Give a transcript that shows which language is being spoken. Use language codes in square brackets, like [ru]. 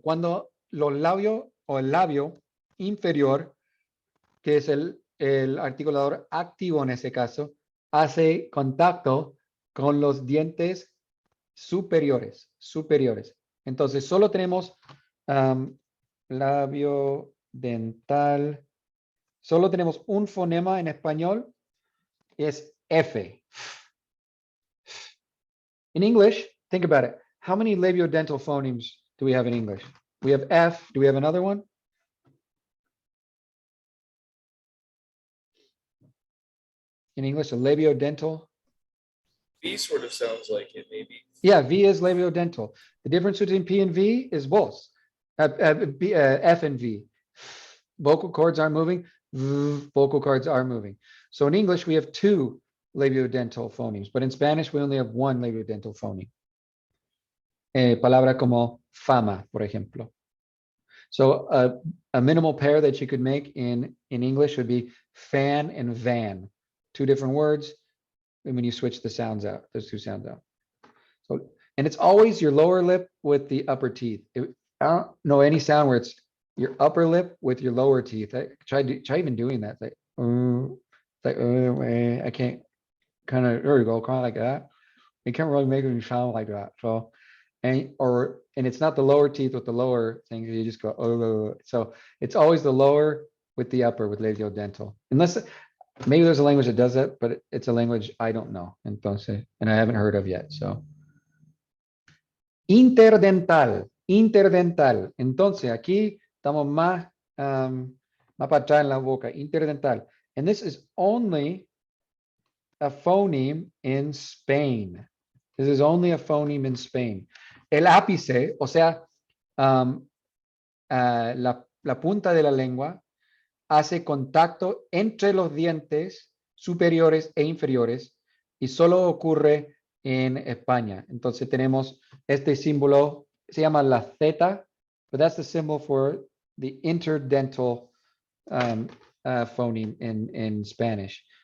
[es] Cuando los labios o el labio inferior, que es el articulador activo en ese caso, hace contacto con los dientes superiores. Entonces, solo tenemos labio dental. Solo tenemos un fonema en español. Es F. [en] In English, think about it. How many labiodental phonemes do we have in English? We have F. Do we have another one? In English, a labiodental. V sort of sounds like it, maybe. Yeah, V is labiodental. The difference between P and V is both. F and V. Vocal cords aren't moving. Vocal cords are moving. So in English, we have 2 labiodental phonemes, but in Spanish, we only have 1 labiodental phoneme. [es] Palabra como fama, por ejemplo. [en] So a minimal pair that you could make in English would be fan and van. 2 different words. And when you switch the sounds out, those 2 sounds out. So, and it's always your lower lip with the upper teeth. I don't know any sound where it's your upper lip with your lower teeth. Try even doing that. I can't there you go, kind of like that. You can't really make it sound like that. So, and it's not the lower teeth with the lower thing. You just go, so it's always the lower with the upper with labiodental. Unless maybe there's a language that does that, but it's a language I don't know. Entonces, and I haven't heard of yet. So, interdental. [es] Entonces, aquí estamos más para atrás en la boca. Interdental. [en] And this is only a phoneme in Spain. This is only a phoneme in Spain. [es] El ápice, o sea, la punta de la lengua hace contacto entre los dientes superiores e inferiores y solo ocurre en España. Entonces tenemos este símbolo, se llama la Z, [en] but that's the symbol for the interdental phoneme in Spanish.